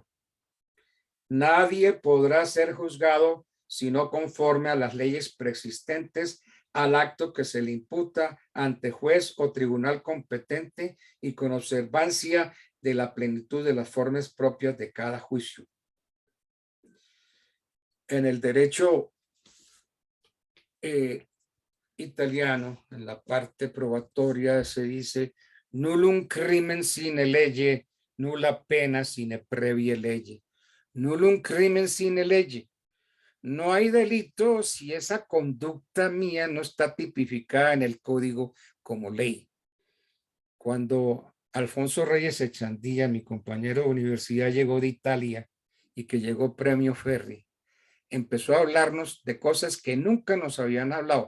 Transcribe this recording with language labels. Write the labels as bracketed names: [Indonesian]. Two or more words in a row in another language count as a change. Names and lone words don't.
[Spanish] Nadie podrá ser juzgado si no conforme a las leyes preexistentes al acto que se le imputa ante juez o tribunal competente y con observancia de la plenitud de las formas propias de cada juicio. En el derecho italiano, en la parte probatoria, se dice [Latin] nullum crimen sine lege, nulla pena sine previa lege. Nullum crimen sine lege. [Spanish] No hay delito si esa conducta mía no está tipificada en el código como ley. Cuando Alfonso Reyes Echandía, mi compañero de universidad, llegó de Italia y que llegó premio Ferri, empezó a hablarnos de cosas que nunca nos habían hablado.